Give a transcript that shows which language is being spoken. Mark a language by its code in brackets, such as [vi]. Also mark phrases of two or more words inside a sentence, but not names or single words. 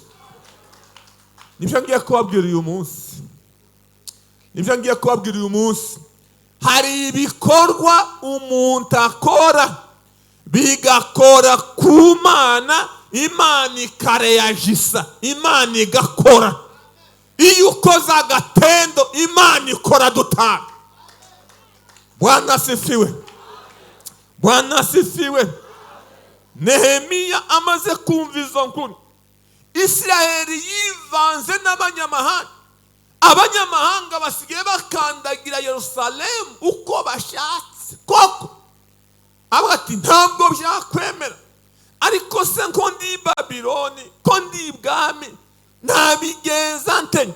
[rn] Nibyo ngiye kubabwira uyu munsi, nibyo ngiye kubabwira uyu munsi. Hari ibikorwa umuntu akora bigakora ku Mana, Imana ikareyajisa, Imana igakora. Iyo ukoze agatendo, Imana ikora dutanga. [sw] Bwana asifiwe, Bwana asifiwe. [rn] Nehemiya amaze kumva izo nkuru, Isiraheli yivanze n'abanyamahanga. Abanyamahanga basigaye bakandagira Yerusalemu uko bashatse. Koko avuga ati ntabwo byakwemera, ariko se ko ndi i Babiloni, ko ndi ibwami, nabigenza nte?